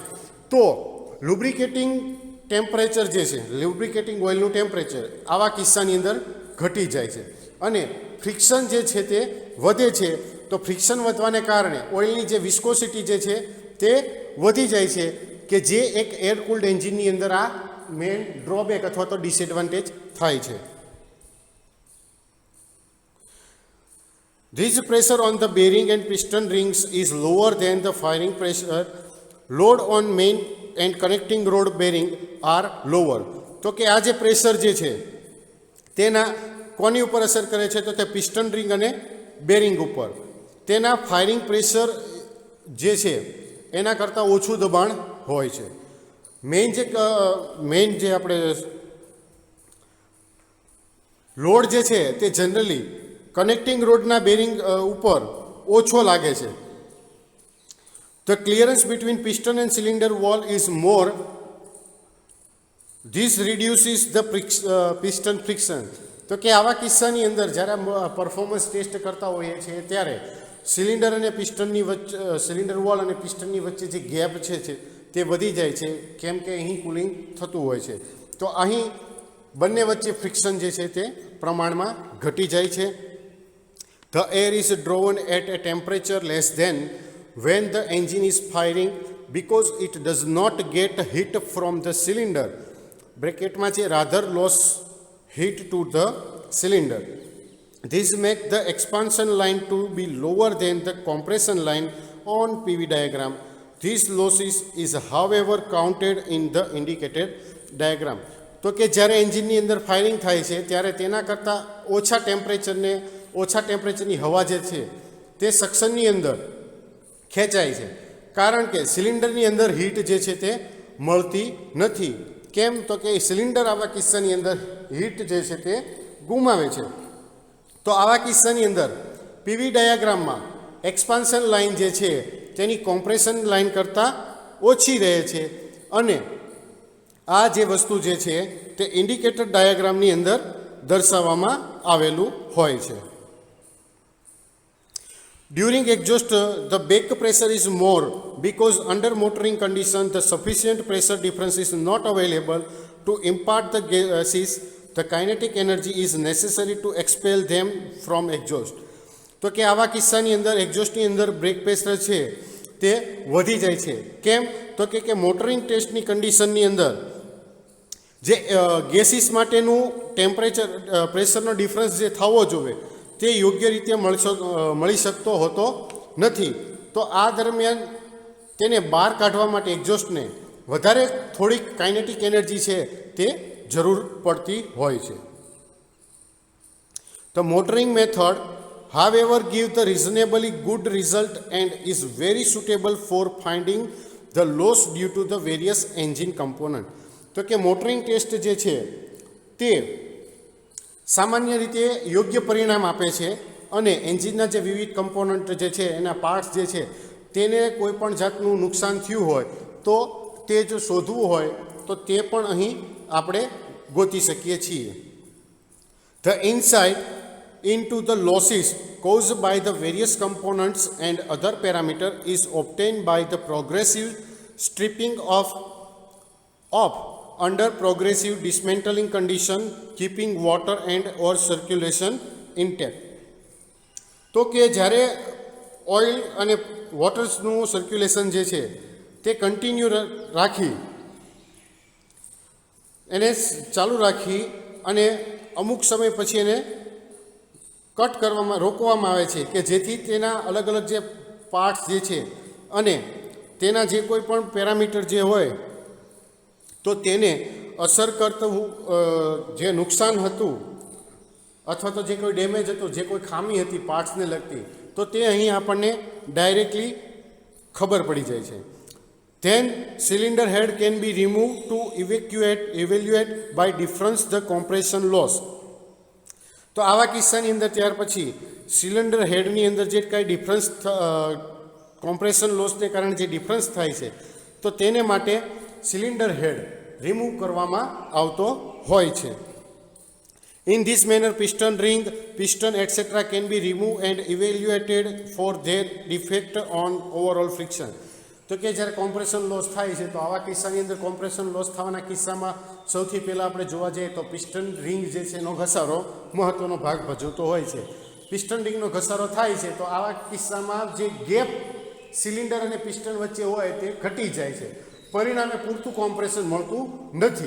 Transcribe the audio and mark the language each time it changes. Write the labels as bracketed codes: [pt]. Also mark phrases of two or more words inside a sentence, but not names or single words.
[gu] તો [en] lubricating temperature [gu] જે છે, લુબ્રિકેટિંગ ઓઇલનું ટેમ્પરેચર આવા કિસ્સાની અંદર ઘટી જાય છે અને ફ્રિક્શન જે છે તે વધે છે. તો ફ્રિક્શન વધવાને કારણે ઓઇલની જે વિસ્કોસિટી જે છે તે વધી જાય છે, કે જે એક [en] air cooled [gu] એન્જિનની અંદર આ [en] main drawback [gu] અથવા તો ડિસએડવાન્ટેજ થાય છે. [en] This pressure on the bearing and piston rings is lower than the firing pressure. Load on main and connecting rod bearing are lower. [gu] તો કે આ જે પ્રેશર જે છે તેના કોની ઉપર અસર કરે છે, તો તે [en] piston ring [gu] અને બેરિંગ ઉપર. તેના [en] firing pressure [gu] જે છે એના કરતાં ઓછું દબાણ હોય છે. મેઇન જે આપણે લોડ જે છે તે જનરલી કનેક્ટિંગ રોડના બેરિંગ ઉપર ઓછો લાગે છે. [en] The clearance between piston and cylinder wall is more. This reduces the piston friction. [gu] તો કે આવા કિસ્સાની અંદર જ્યારે [en] performance test [gu] કરતા હોઈએ છીએ ત્યારે સિલિન્ડર અને પિસ્ટનની વચ્ચે [en] cylinder wall [gu] અને પિસ્ટનની વચ્ચે જે ગેપ છે તે વધી જાય છે, કેમ કે અહીં કુલિંગ થતું હોય છે. તો અહીં બંને વચ્ચે ફ્રિક્શન જે છે તે પ્રમાણમાં ઘટી જાય છે. [en] The air is drawn at a temperature less than when the engine is firing because it does not get heat from the cylinder. [gu] બ્રેકેટમાં છે [en] rather loss heat to the cylinder. This makes the expansion line to be lower than the compression line on PV diagram. This losses is however counted in the indicated diagram. [gu] તો કે જ્યારે એન્જિનની અંદર ફાયરિંગ થાય છે ત્યારે તેના કરતાં ઓછા ટેમ્પરેચરની હવા જે છે તે સક્શનની અંદર ખેંચાય છે, કારણ કે સિલિન્ડરની અંદર હીટ જે છે તે મળતી નથી. કેમ? તો કે સિલિન્ડર આવા કિસ્સાની અંદર હીટ જે છે તે ગુમાવે છે. તો આવા કિસ્સાની અંદર પીવી ડાયાગ્રામમાં [en] expansion line [gu] જે છે તેની [en] compression line [gu] કરતાં ઓછી રહે છે, અને આ જે વસ્તુ જે છે તે ઇન્ડિકેટર ડાયાગ્રામની અંદર દર્શાવવામાં આવેલું હોય છે. [en] During exhaust, the back pressure is more because under motoring condition, the sufficient pressure difference is not available to impart the gases. The kinetic energy is necessary to expel them from exhaust. [gu] તો કે આવા કિસ્સાની અંદર એક્ઝોસ્ટની અંદર [en] brake pressure [gu] છે તે વધી જાય છે. કેમ? તો કે મોટરિંગ ટેસ્ટની કન્ડિશનની અંદર જે ગેસીસ માટેનું ટેમ્પરેચર પ્રેશરનો ડિફરન્સ જે થવો જોઈએ તે યોગ્ય રીતે મળી શકતો હોતો નથી. તો આ દરમિયાન તેને બહાર કાઢવા માટે એક્ઝોસ્ટને વધારે થોડીક [en] kinetic energy [gu] છે તે જરૂર પડતી હોય છે. [en] The motoring method, however, gives the reasonably good result and is very suitable for finding the loss due to the various engine component. [gu] તો કે [en] motoring test [gu] જે છે તે સામાન્ય રીતે યોગ્ય પરિણામ આપે છે, અને એન્જિનના જે વિવિધ કમ્પોનન્ટ જે છે એના પાર્ટ્સ જે છે તેને કોઈ પણ જાતનું નુકસાન થયું હોય તો તે જો શોધવું હોય તો તે પણ અહીં આપણે ગોતી શકીએ છીએ. [en] The insight into the losses caused by the various components and other parameter is obtained by the progressive stripping off under progressive dismantling condition, keeping water and or circulation intact. [gu] તો કે જ્યારે ઓઇલ અને વોટર્સનું સર્ક્યુલેશન જે છે તે કન્ટિન્યુ રાખી એને ચાલુ રાખી અને અમુક સમય પછી એને રોકવામાં આવે છે, કે જેથી તેના અલગ અલગ જે પાર્ટ્સ જે છે અને તેના જે કોઈ પણ પેરામીટર જે હોય તો તેને અસર કરતું જે નુકસાન હતું અથવા તો જે કોઈ ડેમેજ હતું, જે કોઈ ખામી હતી પાર્ટ્સને લગતી, તો તે અહીં આપણને ડાયરેક્ટલી ખબર પડી જાય છે. [en] Then cylinder head can be removed to evaluate by difference the compression loss. [gu] તો આવા કિસ્સાની અંદર ત્યાર પછી સિલિન્ડર હેડની અંદર જે કાંઈ ડિફરન્સ કોમ્પ્રેશન લોસને કારણે જે ડિફરન્સ થાય છે તો તેને માટે [en] cylinder head remove [gu] કરવામાં આવતો હોય છે. [en] In this manner, piston ring, piston etc. can be removed and evaluated for their defect on overall friction. [gu] તો કે જ્યારે [en] compression loss [gu] થાય છે તો આવા કિસ્સાની અંદર [en] compression loss [gu] થવાના કિસ્સામાં સૌથી પહેલાં આપણે જોવા જઈએ તો [en] piston ring [gu] જે છે એનો ઘસારો મહત્ત્વનો ભાગ ભજવતો હોય છે. પિસ્ટન રિંગનો ઘસારો થાય છે તો આવા કિસ્સામાં જે ગેપ સિલિન્ડર અને પિસ્ટન વચ્ચે હોય તે ઘટી જાય છે, પરિણામે પૂરતું કોમ્પ્રેશન મળતું નથી.